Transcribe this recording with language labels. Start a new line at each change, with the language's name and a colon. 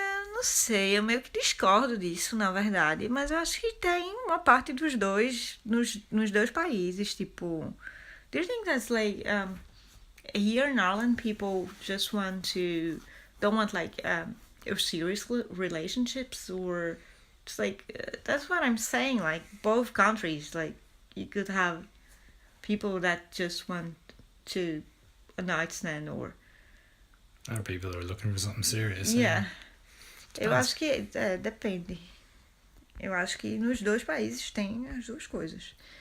Portuguese: Não sei, eu meio que discordo disso, na verdade. Mas eu acho que tem uma parte dos dois nos dois países. Tipo,
English: do you think that's like here in Ireland people just don't want like serious relationships, or it's like that's what I'm saying, like both countries, like you could have people that just want a night stand, or people are looking for something serious. Yeah.
Portuguese: Eu acho que depende. Eu acho que nos dois países tem as duas coisas.